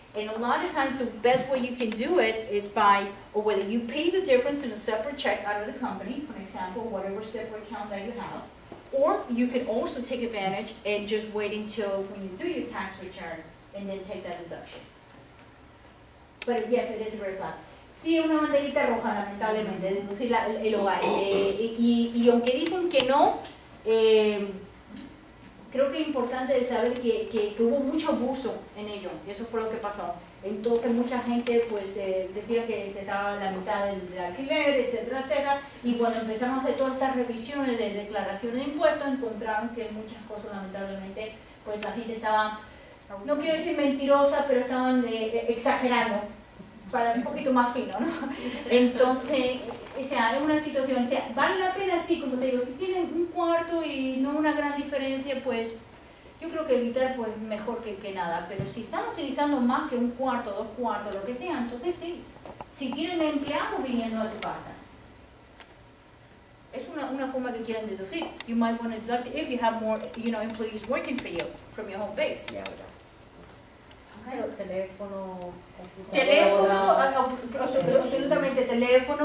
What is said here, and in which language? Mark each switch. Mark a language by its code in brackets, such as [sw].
[en] And a lot of times the best way you can do it is by, or whether you pay the difference in a separate check out of the company, for example, whatever separate account that you have, or you can also take advantage and just wait until when you do your tax return and then take that deduction. But yes, it is a red flag. [es] Sí, una banderita roja, lamentablemente, deducir el hogar. Y aunque dicen que no, creo que es importante saber que hubo mucho abuso en ello, y eso fue lo que pasó. Entonces mucha gente pues decía que se estaba la mitad del alquiler, etcétera, etcétera, y cuando empezaron a hacer todas estas revisiones de declaraciones de impuestos, encontraron que muchas cosas lamentablemente pues la gente estaba, no quiero decir mentirosa, pero estaban exagerando, para un poquito más fino, ¿no? Entonces, o sea, es una situación, o sea, vale la pena, sí, como te digo, si tienen un cuarto y no una gran diferencia, pues yo creo que evitar pues mejor que nada, pero si están utilizando más que un cuarto, 2 cuartos, lo que sea, entonces sí, si tienen empleados viniendo a tu casa, es una forma que quieren deducir. [en] You might want to deduct it if you have more, you know, employees working for you from your home base. Yeah, [es] pero teléfono, Teléfono, absolutamente teléfono,